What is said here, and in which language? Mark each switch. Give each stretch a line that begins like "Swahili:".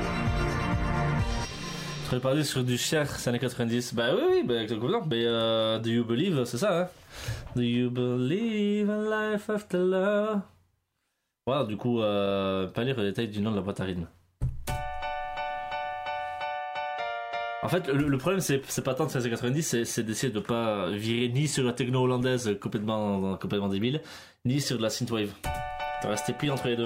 French: Je serais parti sur du Cher, c'est années 90. Bah oui, bah complètement. Mais
English: do you believe,
French: c'est ça hein.
English: Do you believe in life after love?
French: Voilà, du coup, pas lire le détail du nom de la boîte à rythme. En fait, le problème, c'est pas tant de 1590, c'est d'essayer de pas virer ni sur la techno hollandaise complètement débile, ni sur de la synthwave. De rester pile entre les deux.